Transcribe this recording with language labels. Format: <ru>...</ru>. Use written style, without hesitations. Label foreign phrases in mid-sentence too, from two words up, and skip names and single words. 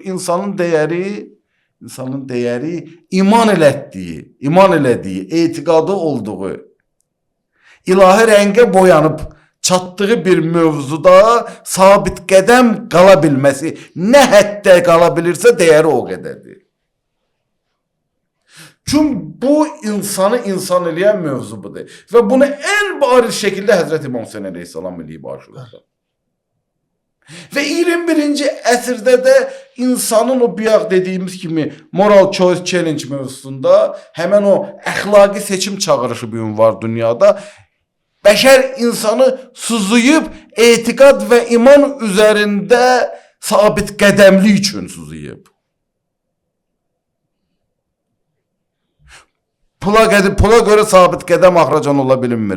<az>İnsanın dəyəri iman elədiyi, etiqadı olduğu, ilahi rəngə boyanıb çatdığı bir mövzuda sabit qədəm qala bilməsi, nə həddə qala bilirsə dəyəri o qədərdir. Çünkü bu insanı insan eləyən mövzu budur. Və bunu en bariz şəkildə Həzrət İmam Hüseyin əleyhissalam eləyib Aşurada. Və 21-ci əsrdə də insanın o bayaq dediyimiz kimi</az> <en>moral choice challenge</en> <az>mövzusunda həmən o əxlaqi seçim çağırışı bu gün var dünyada. Bəşər insanı suzuyub etiqad və iman üzərində sabit qədəmlik üçün suzuyub. Pula göre sabit qədəm axıracan ola bilinmir.</az>